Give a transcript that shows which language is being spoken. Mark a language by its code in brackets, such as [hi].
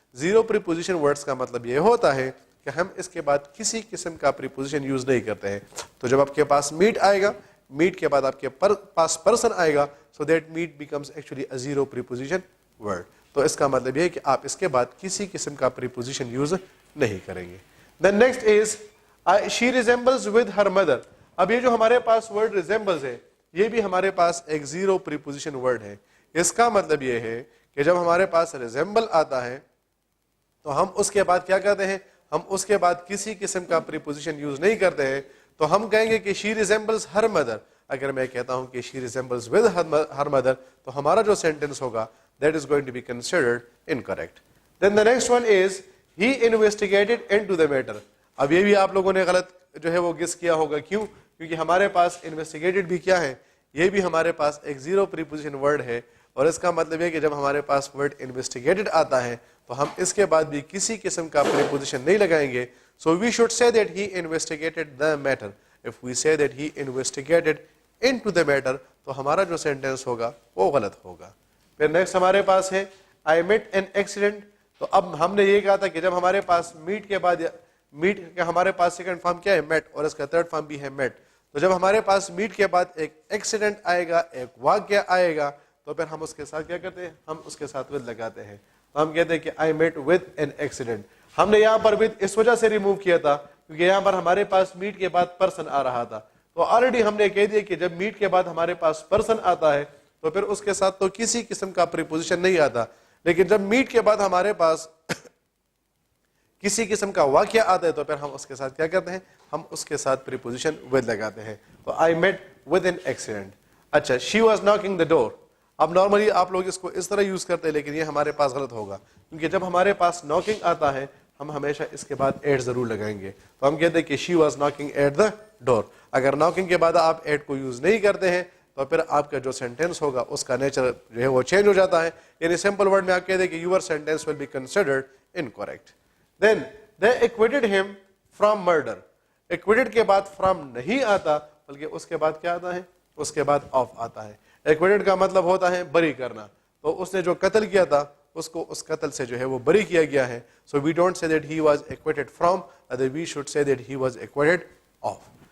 [ur] Zero preposition words کا مطلب یہ ہوتا ہے کہ ہم اس کے بعد کسی قسم کا پریپوزیشن یوز نہیں کرتے ہیں. تو جب آپ کے پاس میٹ آئے گا, میٹ کے بعد آپ کے پاس پرسن آئے گا, [en] So that met becomes actually a zero preposition word. [ur] تو اس کا مطلب یہ ہے کہ آپ اس کے بعد کسی قسم کا پریپوزیشن یوز نہیں کریں گے. [en] Then next is she resembles with her mother. [ur] اب یہ جو ہمارے پاس ورڈ resembles ہے یہ بھی ہمارے پاس ایک زیرو پریپوزیشن ورڈ ہے. اس کا مطلب یہ ہے کہ جب ہمارے پاس resemble آتا ہے تو ہم اس کے بعد کیا کرتے ہیں, ہم اس کے بعد کسی قسم کا پریپوزیشن یوز نہیں کرتے ہیں. تو ہم کہیں گے کہ [en] she resembles her mother. [ur] اگر میں کہتا ہوں کہ [en] she resembles with her mother, [ur] تو ہمارا جو سینٹینس ہوگا [en] that is going to be considered incorrect. Then the next one is he investigated into the matter. [ur] اب یہ بھی آپ لوگوں نے غلط جو ہے وہ گس کیا ہوگا. کیوں؟ کیونکہ ہمارے پاس انویسٹیگیٹڈ بھی کیا ہے, یہ بھی ہمارے پاس ایک زیرو پریپوزیشن ورڈ ہے. اور اس کا مطلب یہ کہ جب ہمارے پاس ورڈ انویسٹیگیٹڈ آتا ہے تو ہم اس کے بعد بھی کسی قسم کا پریپوزیشن نہیں لگائیں گے. [en] So we should say that he investigated the matter. If we say that he investigated into the matter, [ur] تو ہمارا جو سینٹینس ہوگا وہ غلط ہوگا. پھر نیکسٹ ہمارے پاس ہے [en] I met an accident. [ur] تو اب ہم نے یہ کہا تھا کہ جب ہمارے پاس میٹ کے بعد میٹ کا ہمارے پاس سیکنڈ فارم کیا ہے, میٹ, اور اس کا تھرڈ فارم بھی ہے میٹ. تو جب ہمارے پاس میٹ کے بعد ایک ایکسیڈنٹ آئے گا, ایک واقعہ آئے گا, تو پھر ہم اس کے ساتھ کیا کرتے ہیں, ہم اس کے ساتھ ود لگاتے ہیں. تو ہم کہتے ہیں کہ [en] I met with an accident. [ur] ہم نے یہاں پر with اس وجہ سے ریموو کیا تھا کیونکہ یہاں پر ہمارے پاس میٹ کے بعد پرسن آ رہا تھا. تو آلریڈی ہم نے کہہ دیا کہ جب میٹ کے بعد ہمارے پاس پرسن آتا ہے تو پھر اس کے ساتھ تو کسی قسم کا پریپوزیشن نہیں آتا. لیکن جب میٹ کے بعد ہمارے پاس کسی قسم کا واقعہ آتا ہے تو پھر ہم اس کے ساتھ کیا کرتے ہیں, ہم اس کے ساتھ پریپوزیشن ود لگاتے ہیں. [en] تو I met with an accident. اچھا, she was knocking the door. [ur] اب نارملی آپ لوگ اس کو اس طرح یوز کرتے ہیں لیکن یہ ہمارے پاس غلط ہوگا کیونکہ جب ہمارے پاس ناکنگ آتا ہے ہم ہمیشہ اس کے بعد ایٹ ضرور لگائیں گے. تو ہم کہتے ہیں کہ [en] she was knocking at the door. [ur] اگر ناکنگ کے بعد آپ ایٹ کو یوز نہیں کرتے ہیں تو پھر آپ کا جو سینٹینس ہوگا اس کا نیچر جو ہے وہ چینج ہو جاتا ہے. یعنی سمپل ورڈ میں آپ کہتے ہیں کہ [en] your sentence will be considered incorrect. Then they acquitted him from murder. [ur] acquitted کے بعد from نہیں آتا بلکہ اس کے بعد کیا آتا ہے, اس کے بعد of آتا ہے. acquitted کا مطلب ہوتا ہے بری کرنا. تو اس نے جو قتل کیا تھا اس کو اس قتل سے جو ہے وہ بری کیا گیا ہے. [en] So we don't say that he was acquitted from, other we should say that he was acquitted of.